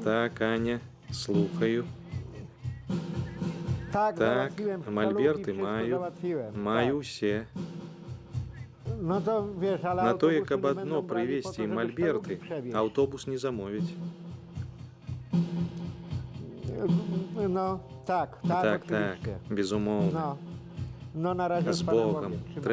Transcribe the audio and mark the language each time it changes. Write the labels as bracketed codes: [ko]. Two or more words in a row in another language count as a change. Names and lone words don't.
[uk] Так, Аня, слухаю. [pl] Tak, [uk] Так, [pl] załatwiłem [uk] мольберты [pl] wszystko [uk] маю, [pl] załatwiłem. [uk] маю [pl] Tak. [uk] все. [pl] No to wiesz, ale [uk] На то, [pl] autobusy [uk] як [pl] nie [uk] одно [pl] będą brali po to, [uk] привезти [pl] żeby [uk] мольберты, [pl] sztalugi przewieźć. [uk] автобус не замовить. [pl] No, tak, tak, [uk] Так, [pl] oczywiście. [uk] безумовно. [pl] No, no na razie [uk] З [pl] z Panem [uk] Богом, [pl] Bogiem. Trzymaj się.